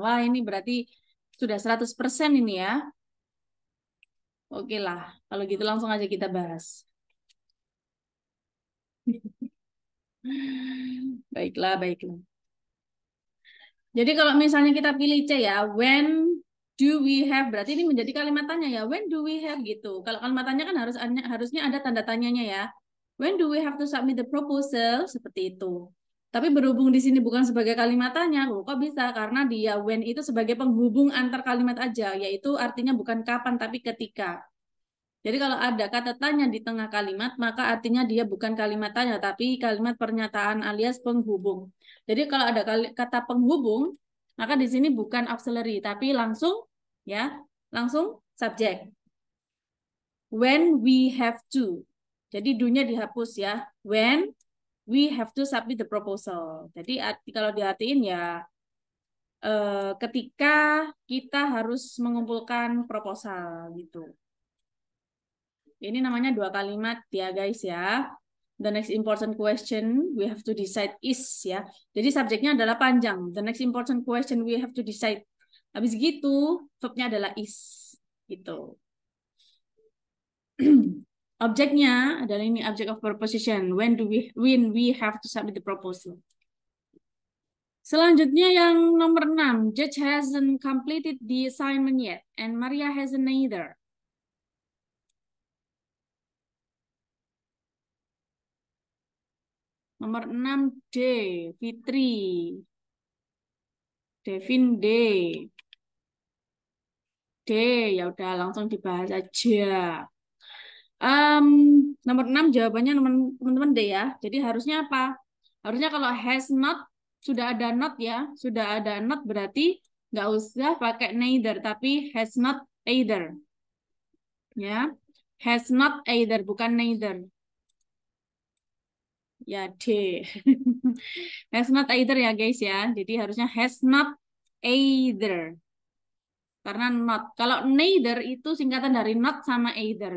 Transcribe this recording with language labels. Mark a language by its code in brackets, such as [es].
[id] Wah, ini berarti sudah 100% ini ya. Oke lah, kalau gitu langsung aja kita bahas. Baiklah, baiklah. Jadi kalau misalnya kita pilih C ya, [en] when do we have, [id] berarti ini menjadi kalimat tanya ya, when do we have gitu. Kalau kalimat tanya kan harusnya ada tanda tanyanya ya. [en] When do we have to submit the proposal? [id] Seperti itu. Tapi berhubung di sini bukan sebagai kalimat tanya, loh, kok bisa? Karena dia when itu sebagai penghubung antar kalimat aja, yaitu artinya bukan kapan tapi ketika. Jadi kalau ada kata tanya di tengah kalimat, maka artinya dia bukan kalimat tanya, tapi kalimat pernyataan alias penghubung. Jadi kalau ada kata penghubung, maka di sini bukan auxiliary, tapi langsung subjek. [en] When we have to. [id] Jadi do-nya dihapus ya. [en] When we have to submit the proposal. [id] Jadi kalau diartiin ya ketika kita harus mengumpulkan proposal gitu. Ini namanya dua kalimat ya guys ya. [en] The next important question we have to decide is ya. [id] Jadi subjeknya adalah panjang. [en] The next important question we have to decide. [id] Habis gitu verbnya adalah is gitu. Objeknya adalah ini object of proposition. [en] When we have to submit the proposal. [id] Selanjutnya yang nomor 6. [en] Judge hasn't completed the assignment yet, and Maria hasn't either. [id] Nomor 6 D. Fitri. Devin D. D. Ya udah langsung dibahas aja. Em, Nomor 6 jawabannya teman-teman D ya. Jadi harusnya apa? Harusnya kalau has not, sudah ada not ya. Sudah ada not berarti nggak usah pakai neither, tapi has not either. Ya. [en] Has not either, bukan neither. [id] Ya, D. [en] Has not either [id] ya guys ya. Jadi harusnya [en] has not either. [id] Karena not. Kalau neither itu singkatan dari not sama either.